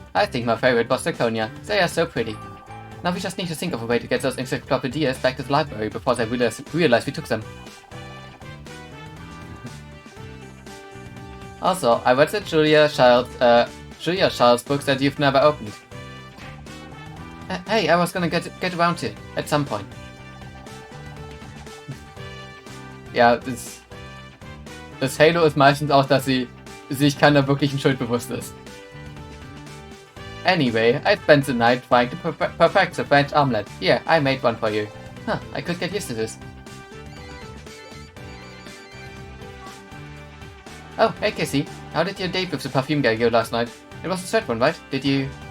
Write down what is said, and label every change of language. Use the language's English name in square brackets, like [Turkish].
[English] I think my favorite was Draconia. They are so pretty. Now we just need to think of a way to get those encyclopedias back to the library before they realize we took them. Also, I read the Julia Child's books that you've never opened. Hey, I was gonna get around to it at some point. [German] Ja, das Halo ist meistens auch, dass sie sich keiner wirklichen Schuld bewusst ist. [English] Anyway, I spent the night trying to perfect the French omelette. Here, I made one for you. Huh, I could get used to this. Oh, hey Casey, how did your date with the perfume guy go last night? It was a third one, right? Did you...